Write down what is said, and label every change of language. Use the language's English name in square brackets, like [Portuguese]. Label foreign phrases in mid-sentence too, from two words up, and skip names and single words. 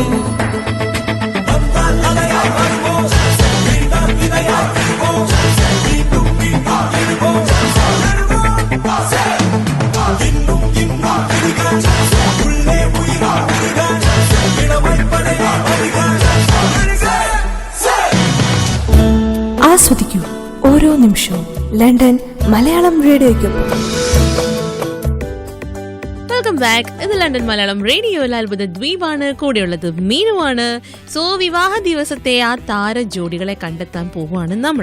[Tamil] வந்தால் அலையாய் வருவோம், வீழ்ந்தால் விதையாய் விடுவோம், மீண்டும் மீண்டும் எழுவோம், இன்னும் இன்னும் விடுகள், உள்ளே உயிராய் விடுகள், இளமை படையாய் வருகள். [Malayalam] ആസ്വദിക്കൂ ഓരോ നിമിഷവും ലണ്ടൻ മലയാളം റേഡിയോയ്ക്കൊപ്പം. [English] welcome back. [Malayalam] ഇത് ലണ്ടൻ മലയാളം റേഡിയോയിൽ അത്ഭുത ദ്വീപാണ്. കൂടെയുള്ളത് മീനുവാണ്. സോ വിവാഹ ദിവസത്തെ ആ താര ജോഡികളെ കണ്ടെത്താൻ പോവാണ് നമ്മൾ.